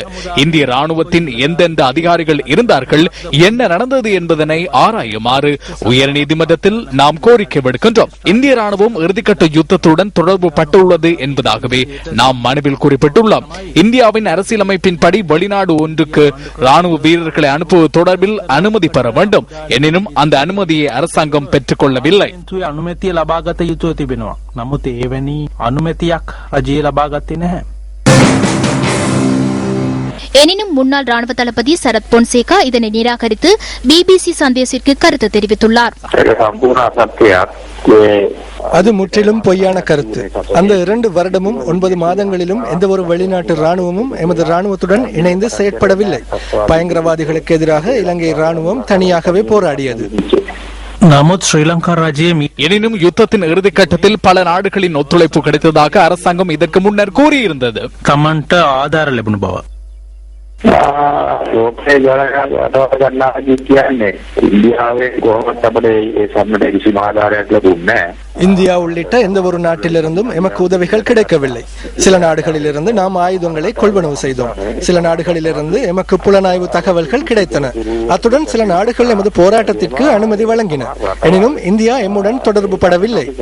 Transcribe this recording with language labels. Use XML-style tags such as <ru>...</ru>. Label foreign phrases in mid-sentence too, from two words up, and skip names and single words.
<ta>இந்திய ராணுவத்தின் எந்தெந்த அதிகாரிகள் இருந்தார்கள், என்ன நடந்தது என்பதனை ஆராயுமாறு உயர்நீதிமன்றத்தில் நாம் கோரிக்கை விடுக்கின்றோம். இந்திய ராணுவம் இறுதிக்கட்ட யுத்தத்துடன் தொடர்பு பட்டுள்ளது என்பதாகவே நாம் மனுவில் அதில் குறிப்பிட்டுள்ளார். இந்தியாவின் அரசியலமைப்பின்படி வெளிநாடு ஒன்றுக்கு ராணுவ வீரர்களை அனுப்புவது தொடர்பில் அனுமதி பெற வேண்டும். எனினும் அந்த அனுமதியை அரசாங்கம் பெற்றுக் கொள்ளவில்லை.</ta> <si>අනුමැතිය ලබාගත යුතුව තිබෙනවා. නමුත් එවැනි අනුමැතියක් රජයේ ලබාගත්තේ නැහැ.</si> <ta>எனினும் முன்னாள் ராணுவ தளபதி சரத் பொன்சேகா இதனை நிராகரித்து பிபிசி சந்தேசிற்கு கருத்து தெரிவித்துள்ளார். அது முற்றிலும் பொய்யான கருத்து. அந்த 2 வருடமும் 9 மாதங்களிலும் எந்த ஒரு வெளிநாட்டு ராணுவமும் எமது ராணுவத்துடன் இணைந்து செயற்படவில்லை. பயங்கரவாதிகளுக்கு எதிராக இலங்கை ராணுவம் தனியாகவே போராடியது. எனினும் யுத்தத்தின் இறுதி கட்டத்தில் பல நாடுகளின் ஒத்துழைப்பு கிடைத்ததாக அரசாங்கம் இதற்கு முன்னர் கூறியிருந்தது.</ta> <si>තමන්ට ආධාර ලැබුණු බව. ලෝකයේ ගණනා කියන්නේ ඉන්දියාවේ කොහොමද අපේ ඒ සම්මත කිසිම ආධාරයක් ලැබුණේ නැහැ.</si> <ta>இந்தியா உள்ளிட்ட எந்த ஒரு நாட்டிலிருந்தும் எமக்கு உதவிகள் கிடைக்கவில்லை. சில நாடுகளிலிருந்து நாம் ஆயுதங்களை கொள்வனவு செய்தோம். சில நாடுகளிலிருந்து எமக்கு புலனாய்வு தகவல்கள் கிடைத்தன. அத்துடன் சில நாடுகள் எமது போராட்டத்திற்கு அனுமதி வழங்கின. எனினும் இந்தியா எம்முடன் தொடர்பு படவில்லை.</ta>